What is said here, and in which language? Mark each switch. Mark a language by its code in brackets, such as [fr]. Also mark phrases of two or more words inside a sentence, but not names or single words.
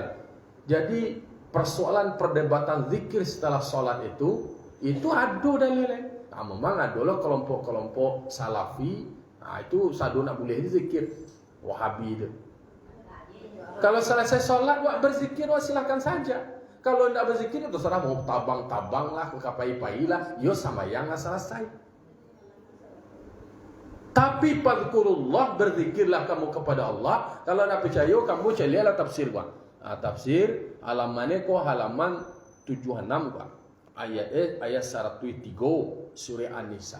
[id] Jadi persoalan perdebatan zikir setelah salat itu ada dalilnya. Nah, memang ada lah kelompok-kelompok salafi, nah itu sadu nak boleh zikir Wahabi itu. [min] Kalau selesai sholat, wak berzikir, wak silakan saja. Kalau tidak berzikir, itu terserah mau tabang-tabang lah, kapai-pai lah, yo sama yang selesai. [id] Tapi fadhkurullah, berzikirlah kamu kepada Allah. [min] Kalau nak percaya, kamu carilah tafsir wak. Tafsir halamannya kok halaman 76 wak. [id] Ayat 103 surah An-Nisa.